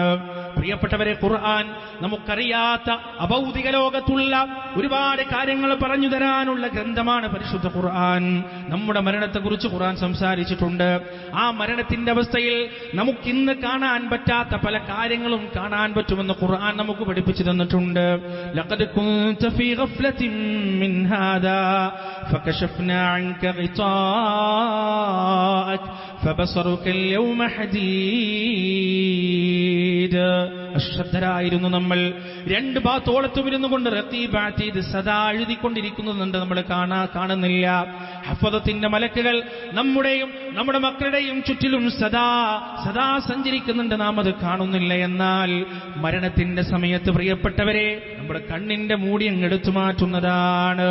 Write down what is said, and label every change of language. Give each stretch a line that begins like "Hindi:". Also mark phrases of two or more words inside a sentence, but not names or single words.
Malayalam: പ്രിയപ്പെട്ടവരെ, ഖുർആൻ നമുക്കറിയാത്ത അഭൗതിക ലോകത്തുള്ള ഒരുപാട് കാര്യങ്ങൾ പറഞ്ഞു തരാനുള്ള ഗ്രന്ഥമാണ് പരിശുദ്ധ ഖുർആൻ. നമ്മുടെ മരണത്തെക്കുറിച്ച് ഖുർആൻ സംസാരിച്ചിട്ടുണ്ട്. ആ മരണത്തിന്റെ അവസ്ഥയിൽ നമുക്കിന്ന് കാണാൻ പറ്റാത്ത പല കാര്യങ്ങളും കാണാൻ പറ്റുമെന്ന് ഖുർആൻ നമുക്ക് പഠിപ്പിച്ചു തന്നിട്ടുണ്ട്.
Arabic: لقد كنت في غفلة من هذا فكشفنا عنك غطاءك فبصرك اليوم حديد.
Malayalam: അശ്രദ്ധരായിരുന്നു നമ്മൾ. 2 ഭാഗത്തോളത്തും ഇരുന്നു കൊണ്ട്
Arabic: رقيب عتيد
Malayalam: സദാ എഴുതിക്കൊണ്ടിരിക്കുന്നുണ്ട്. നമ്മൾ കാണുന്നില്ല. ഹഫദത്തിന്റെ മലക്കുകൾ നമ്മുടെയും നമ്മുടെ മക്കളുടെയും ചുറ്റിലും സദാ സഞ്ചരിക്കുന്നുണ്ട്. നാം അത് കാണുന്നില്ല. എന്നാൽ മരണത്തിന്റെ സമയത്ത് പ്രിയപ്പെട്ടവരെ, നമ്മുടെ കണ്ണിന്റെ മൂടി അങ്ങ് എടുത്തു മാറ്റുന്നതാണ്.